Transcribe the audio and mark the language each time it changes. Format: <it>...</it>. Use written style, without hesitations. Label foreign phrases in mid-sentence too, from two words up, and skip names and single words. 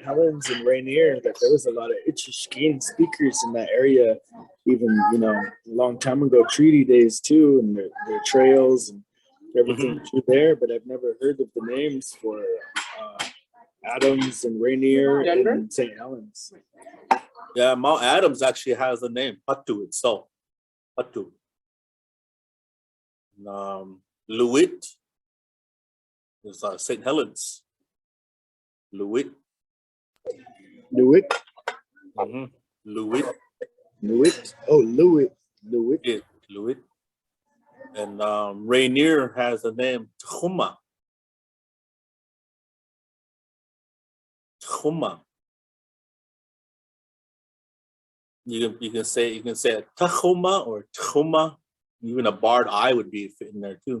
<en>Helens and Rainier, that there was a lot of Ichishkeen speakers in that area, even, a long time ago, treaty days too, and their trails and everything through there, but I've never heard of the names for Adams and Rainier and St. Helens. Yeah, Mount Adams actually has the name Pátu itself. Pátu. Luwít is St. Helens. Luwít. Luwít? Luwít. Luwít? Oh, Luwít. Luwít. Yeah, Luwít. And Rainier has the name Tchuma. Tchuma. You can say Tchuma or Tchuma. Even a barred I would be fitting there too.</en>